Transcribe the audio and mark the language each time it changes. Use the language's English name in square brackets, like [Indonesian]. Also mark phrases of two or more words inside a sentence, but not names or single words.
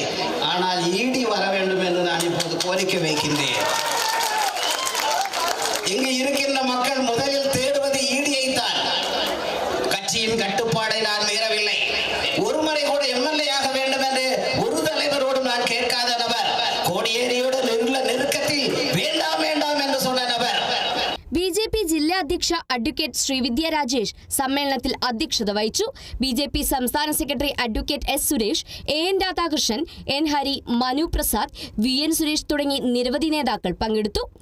[Tamil] ஆனால் ED வர வேண்டும் என்று நான் இப்போது கோரிக்கை வைக்கின்றேன். இங்கு இருக்கின்ற மக்கள் முதலில் தேடுவது ED-யை தான். கட்சியின் கட்டுப்பாடை நான் மீறவில்லை. ஒரு முறை கூட MLA ஆக வேண்டும் என்று ஒரு தலைவரோடு நான் கேட்காத நபர். [Malayalam] കോടിയേരിയുടെ നെരുക്കത്തിൽ വേണ്ടാം എന്ന് சொன்ன നബർ. ബിജെപി ജില്ലാ അധ്യക്ഷ അഡ്വക്കേറ്റ് ശ്രീവിദ്യ രാജേഷ് സമ്മേളനത്തിൽ അധ്യക്ഷത വഹിച്ചു. ബിജെപി സംസ്ഥാന സെക്രട്ടറി അഡ്വക്കേറ്റ് S സുരേഷ്, AN രാധാകൃഷ്ണൻ, N ഹരി, മനു പ്രസാദ്, VN സുരേഷ് തുടങ്ങി നിരവധി നേതാക്കൾ പങ്കെടുത്തു.